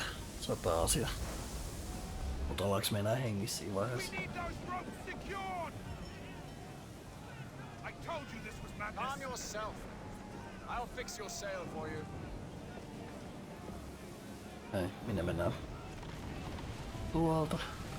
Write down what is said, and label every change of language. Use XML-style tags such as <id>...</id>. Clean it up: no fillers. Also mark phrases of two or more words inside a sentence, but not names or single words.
<fi>Se on pääasia. Mutta ollaanko me enää hengissä siinä vaiheessa?</fi> <en>Calm yourself. I'll fix your sail for you.</en> <fi>Hei, minne mennään? Tuolta.</fi>